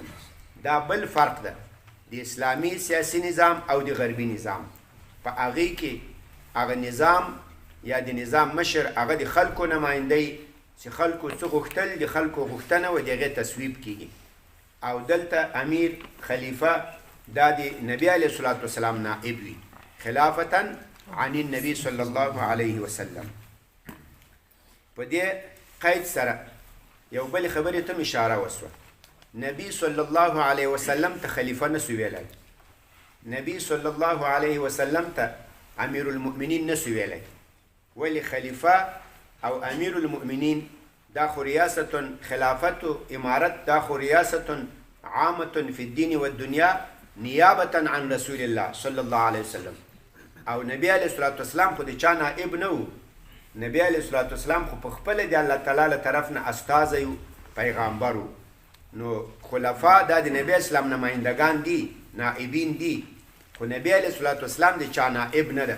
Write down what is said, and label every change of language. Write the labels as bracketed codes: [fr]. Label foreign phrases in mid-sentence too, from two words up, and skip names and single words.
[ps] دا بل فرق ده د اسلامي سیاسي نظام او د غربي نظام. په هغې کې هغه نظام یا د نظام مشر هغه د خلکو نمایندی چې خلکو څه غوښتل د خلکو غوښتنه و د هغې تصویب کیږي. او دلته امیر خلیفه دا د نبی [ar] علیه الصلاة والسلام [ps] نائب وي، [ar] خلافتا عن النبي صلی الله علیه وسلم. [ps] په دې قید سره یو بل خبرې ته اشاره وسوه. نبی [ar] صلی الله علیه وسلم [ps] ته خلیفه نسو ویلی، نبی [ar] صلی الله علیه وسلم [ps] ته امیر المؤمنین نسو ویلی. ولی خلیفه او امیر المؤمنین دا خو ریاست خلافت و امارت دا خو [ar] ریاست عامة فی الدین و الدنیا نیابتا عن رسول الله صلی الله علیه وسلم. [ps] او نبی [ar] علیه الصلاة والسلام [ps] خو د چا نائب نه و، نبی [ar] علیه الصلاة والسلام [ps] خو په خپله د الله تعالی له طرف نه استازی و، پیغامبر و. نو خلفا دا د نبی اسلام نمایندگان دي، نائبین دي، خو نبی [ar] علیه الصلاة والسلام [ps] د چا نائب نه ده.